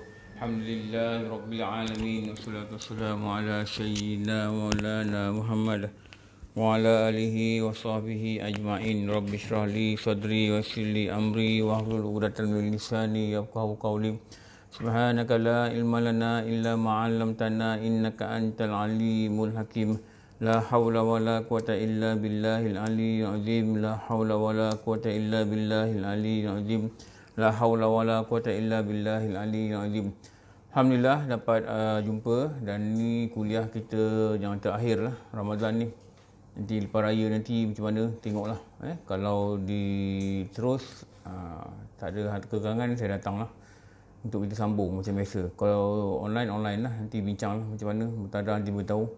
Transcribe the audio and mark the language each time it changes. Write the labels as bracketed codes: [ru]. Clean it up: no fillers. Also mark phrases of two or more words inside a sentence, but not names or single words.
[ar] الحمد لله رب العالمين. والصلاة والسلام على سيدنا مولانا محمد وعلى آله وصحبه أجمعين. رب اشرح لي صدري ويسر لي أمري واحلل عقدة من لساني يفقهوا قولي. سبحانك لا علم لنا إلا ما علمتنا إنك أنت العليم الحكيم. لا حول ولا قوة إلا بالله العلي العظيم. لا حول ولا قوة إلا بالله العلي العظيم. لا حول ولا قوة إلا بالله العلي العظيم. [ms] Alhamdulillah dapat jumpa, dan ni kuliah kita yang terakhir lah Ramadan ni. Nanti lepas raya nanti macam mana tengoklah. Kalau terus tak ada kekangan, saya datang lah untuk kita sambung macam biasa. Kalau online lah, nanti bincang lah macam mana, bertada nanti beritahu.